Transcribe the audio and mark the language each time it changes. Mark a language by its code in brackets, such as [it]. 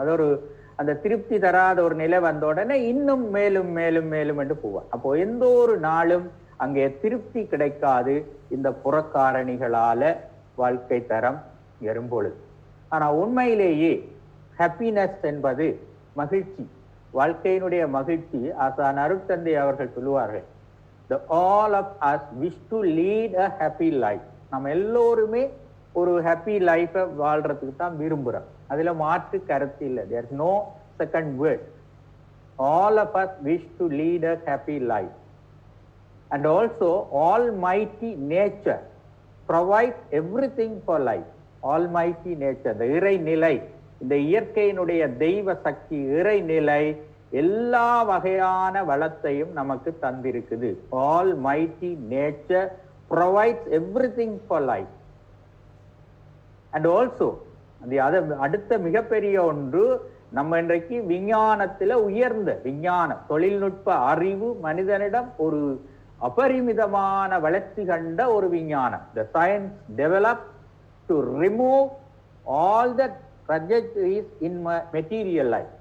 [ta] அது அந்த திருப்தி தராத ஒரு நிலை வந்த உடனே இன்னும் மேலும் மேலும் மேலும் என்று போவான். அப்போ எந்த ஒரு நாளும் அங்கே திருப்தி கிடைக்காது இந்த புறக்காரணிகளால வாழ்க்கை தரம் எறும்பொழுது. ஆனா உண்மையிலேயே ஹாப்பினஸ் என்பது மகிழ்ச்சி, வாழ்க்கையினுடைய மகிழ்ச்சி. ஆசான் அருட்தந்தை அவர்கள் சொல்லுவார்கள், [en] all of us wish to lead a happy life. [ta] நம்ம எல்லோருமே ஒரு ஹாப்பி லைஃப வாழ்றதுக்கு தான் விரும்புறோம். அதுல மாற்று கருத்து இல்லை. [en] there is no second word. all of us wish to lead a happy life. and also almighty nature provides everything for life. almighty nature, the [ta] இறைநிலை, இந்த இயற்கையினுடைய தெய்வ சக்தி இறைநிலை எல்லா வகையான வளத்தையும் நமக்கு தந்திருக்குது. [en] almighty nature provides everything for life. and also [ta] அடுத்த மிகப்பெரிய ஒன்று, நம்ம இன்றைக்கு விஞ்ஞானத்துல உயர்ந்த விஞ்ஞானம், தொழில்நுட்ப அறிவு மனிதனிடம் ஒரு அபரிமிதமான வளர்ச்சி கண்ட ஒரு விஞ்ஞானம். [en] the science developed to remove all the trajectories in material life.